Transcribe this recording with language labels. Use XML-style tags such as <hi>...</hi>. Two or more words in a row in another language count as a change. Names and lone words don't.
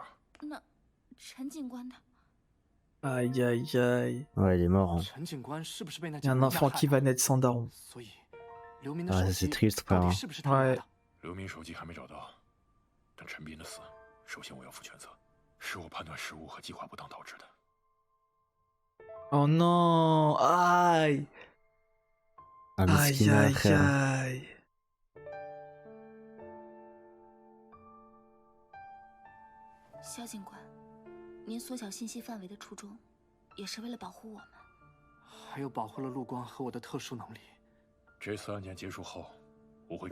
<zh>那陈警官呢？</zh> <fr>Aïe aïe aïe. Ouais, il est mort. Hein.</fr> <zh>陈警官是不是被那</zh> <fr>Il y a un enfant qui va naître sans daron.</fr> <zh>所以，刘明的</zh> <fr>Ah,</fr> <zh>手</zh> <fr>ça</fr> <zh>机</zh> <fr>c'est triste,</fr> <zh>到</zh> <fr>frère.</fr> <zh>底</zh> <fr>hein.</fr> <zh>是不是他拿的？刘明手机还没找到，但陈斌的死，首先我要负全责，是我判断失误和计划不当导致的。</zh> <fr>Oh non. Aïe. Ah, Aïe Miskina, aïe frère. aïe.</fr> <zh>肖警官，您缩小信息范围的初衷，也是为了保护我们。还有保护了陆光和我的特殊能力，这次案件结束后，我会</zh>